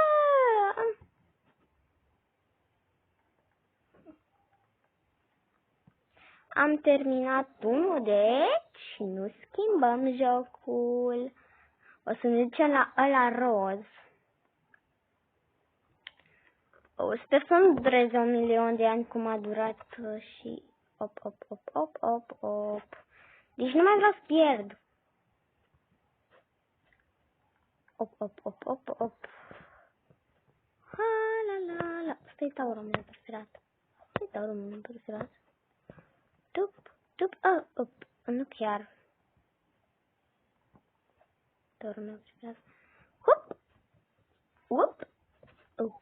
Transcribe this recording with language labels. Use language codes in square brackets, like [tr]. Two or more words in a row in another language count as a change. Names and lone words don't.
[ro] Am terminat unul, deci nu schimbăm jocul. O să ne ducem la ăla roz. Sper să nu dureze 1.000.000 de ani cum a durat și... Op, op, op, op, op, op. Deci nu mai vreau să pierd. Op, op, op, op, op. Ha, la, la, la. Asta e taurul meu preferat. Asta e taurul meu preferat. Tup, tup, op. Nu chiar. Taurul meu preferat. Hup, up, up.